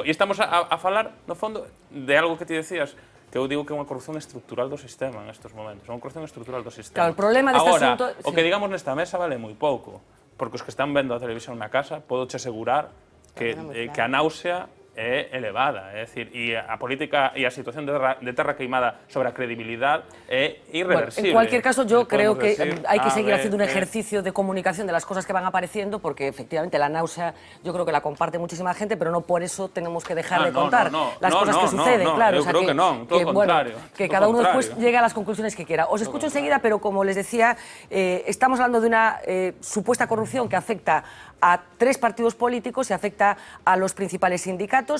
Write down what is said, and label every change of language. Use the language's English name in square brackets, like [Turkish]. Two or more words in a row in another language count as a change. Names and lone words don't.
[Galician] E estamos a falar, no fondo, de algo que ti decías, que eu digo que é unha corrupción estrutural do sistema en estes momentos, é unha corrupción estrutural do sistema. Claro, o problema deste asunto... O que digamos nesta mesa vale moi pouco, porque os que están vendo a televisión na casa, podo che asegurar que a náusea é elevada, é dicir, e a política e a situación de terra queimada sobre a credibilidad é irreversible. [Spanish] Bueno, en cualquier caso, yo creo que hay que seguir haciendo un ejercicio de comunicación de las cosas que van apareciendo, porque efectivamente la náusea yo creo que la comparte muchísima gente, pero no por eso tenemos que dejar de contar las cosas que suceden, claro. Yo creo que no, todo lo contrario. Que cada uno después llegue a las conclusiones que quiera. Os escucho enseguida, pero como les decía, estamos hablando de una supuesta corrupción que afecta a 3 partidos políticos y afecta a los principales sindicatos.